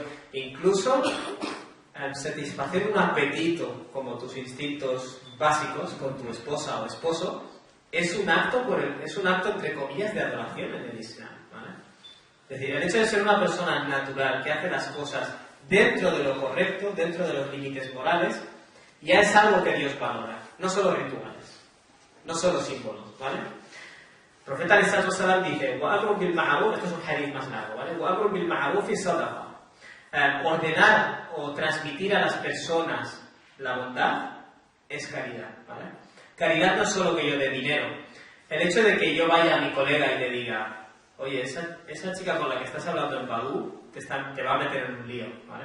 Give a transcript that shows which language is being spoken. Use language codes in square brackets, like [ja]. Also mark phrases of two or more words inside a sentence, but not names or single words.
[es] Incluso satisfacer un apetito como tus instintos básicos con tu esposa o esposo es un acto entre comillas de adoración en el Islam, ¿vale? Es decir, el hecho de ser una persona natural que hace las cosas dentro de lo correcto, dentro de los límites morales, ya es algo que Dios valora, no solo rituales, no solo símbolos, ¿vale? El profeta [ar] عليه الصلاة والسلام [es] dice: [ar] وَأَمْرٌ بِالْمَعْرُوفِ, [es] esto es un hadith más largo, ¿vale? [ar] وَأَمْرٌ بِالْمَعْرُوفِ صَدَقَةٌ. [es] Ordenar o transmitir a las personas la bondad es caridad, ¿vale? Caridad no es solo que yo dé dinero. El hecho de que yo vaya a mi colega y le diga: oye, esa chica con la que estás hablando en Badoo te va a meter en un lío, ¿vale?